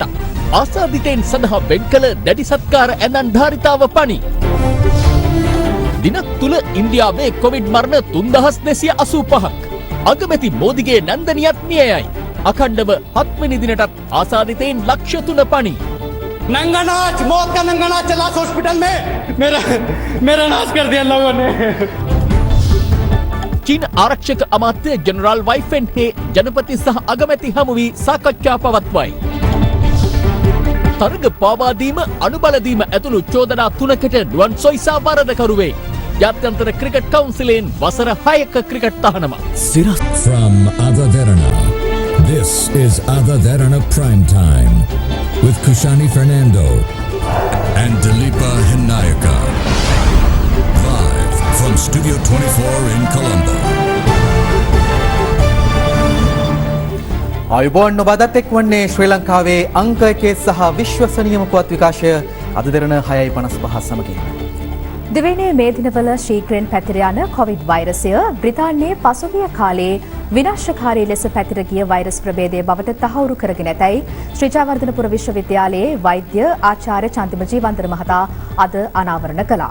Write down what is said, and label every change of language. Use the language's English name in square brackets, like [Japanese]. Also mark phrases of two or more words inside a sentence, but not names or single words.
[Sinhala] ආසාදිතයින් සඳහා වෙන් කළ දැඩි සත්කාර ඇඳන් ධාරිතාව පනි. දිනක් තුල ඉන්දියාවේ කොවිඩ් මරණ 3285ක්. අගමැති මෝදිගේ නන්දනියත් මියයයි. අඛණ්ඩව 7 වෙනි දිනටත් ආසාදිතයින් ලක්ෂ 3 පනි. [Hindi] नंगानाच मौत का नंगानाच चला हॉस्पिटल में मेरा नाश कर दिया लोगों ने. [Sinhala] චීන ආරක්ෂක අමාත්‍ය ජෙනරාල් වයි ෆෙන් හේ ජනපති සහ අගමැති හමු වී සාකච්ඡා පවත්වයි. තරග පාවාදීම අනුබලදීම ඇතුළු චෝදනා 3කට නුවන් සොයිසා වරදකරුවේ. ජාත්‍යන්තර ක්‍රිකට් කවුන්සිලෙන් වසර 6ක ක්‍රිකට් තහනම. [English] From Adaverana, this is Adaverana Prime Time with Kushani Fernando and Dilipa Hinayaka. Live from Studio 24 in Colombo. [Sinhala] ආයුබෝවන් නොබදත් එක්වන්නේ ශ්‍රී ලංකාවේ අංක 1 සහ විශ්වසනීයම පුවත් විකාශය අදදරන 6:55 සමගින්. දෙවැනි මේ දිනවල ශීඝ්‍රයෙන් පැතිර යන කොවිඩ් වෛරසය බ්‍රිතාන්‍යයේ පසුගිය කාලයේ විනාශකාරී ලෙස පැතිර ගිය වෛරස් ප්‍රභේදය බවට තහවුරු කරගෙන ඇතැයි ශ්‍රී ජයවර්ධනපුර විශ්වවිද්‍යාලයේ වෛද්‍ය ආචාර්ය චන්දිම ජීවන්තර මහතා අද අනාවරණ කළා.